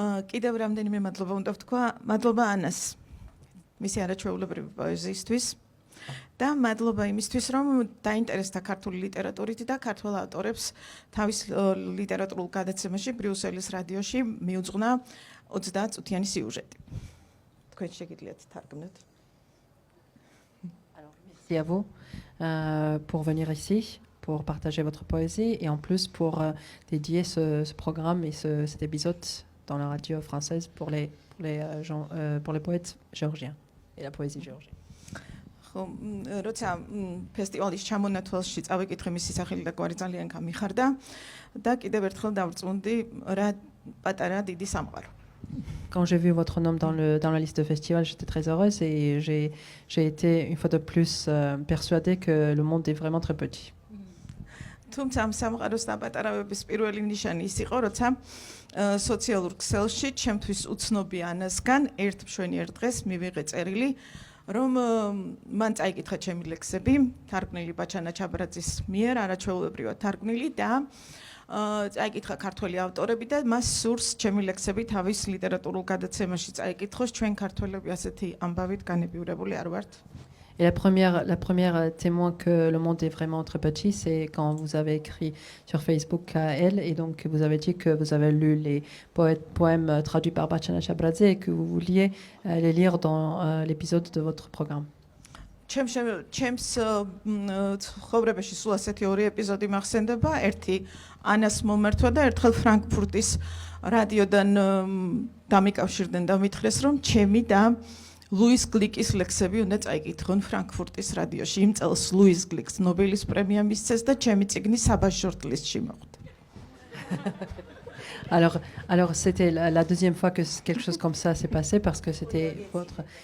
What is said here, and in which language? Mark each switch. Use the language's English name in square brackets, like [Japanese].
[Georgian] კიდევ რამდენიმე მადლობა უნდა ვთქვა. მადლობა ანას, მისი არაჩვეულებრივი პოეზიისთვის და მადლობა იმისთვის, რომ დაინტერესდა ქართული ლიტერატურით და ქართველ ავტორებს თავის ლიტერატურულ გადაცემაში ბრიუსელის რადიოში მიუძღვნა 30 წუთიანი სიუჟეტი. თქვენ შეგიძლიათ თარგმნოთ. [French] Merci à vous pour venir ici, pour partager votre poésie et en plus pour dédier ce programme et cet épisode dans la radio française pour les poètes géorgiens et la poésie géorgienne. [Georgian] როცა ფესტივალის ჩამონათვალში წავიკითხე მისი სახელი და გვარი ძალიან გამიხარდა და კიდევ ერთხელ დავწუნდი რა პატარა დიდი სამყარო. [French] Quand j'ai vu votre nom dans la liste de festival, j'étais très heureuse et j'ai été une fois de plus persuadée que le monde est vraiment très petit. [Georgian] თუმცა ამ სამყაროს დაპატარავების პირველი ნიშანი ის იყო, როცა სოციალურ ქსელში ჩემთვის უცნობი ანასგან ერთ მშვენიერ დღეს მივიღე წერილი, რომ მან წაიკითხა ჩემი ლექსები, თარგმნილი ბაჩანა ჩაბრაძის მიერ, არაჩვეულებრივად თარგმნილი და წაიკითხა ქართველი ავტორები და მას სურს ჩემი ლექსები თავის ლიტერატურულ გადაცემაში წაიკითხოს. ჩვენ ქართველები ასეთი ამბავით განებივრებული არ ვართ. [French] Et la première témoin que le monde est vraiment très petit, c'est quand vous avez écrit sur Facebook à elle et donc vous avez dit que vous avez lu les poèmes traduits par Bachana Chabradze et que vous vouliez les lire dans l'épisode de votre programme. [Georgian] ჩემს ცხოვრებაში სულ ასეთი ორი ეპიზოდი მახსენდება. ერთი ანას მომართვა და ერთხელ ფრანკფურტის რადიოდან დამიკავშირდნენ და მითხრეს, რომ ჩემი და ლუის გლიკის ლექსები უნდა წაიკითხონ ფრანკფურტის რადიოში. იმ წელს ლუის გლიკს ნობელის პრემია მისცეს და ჩემი წიგნი საბაჟორტ ლისტში მოხვდა. [French] Alors c'était la deuxième fois que quelque chose comme ça s'est passé parce que c'était votre.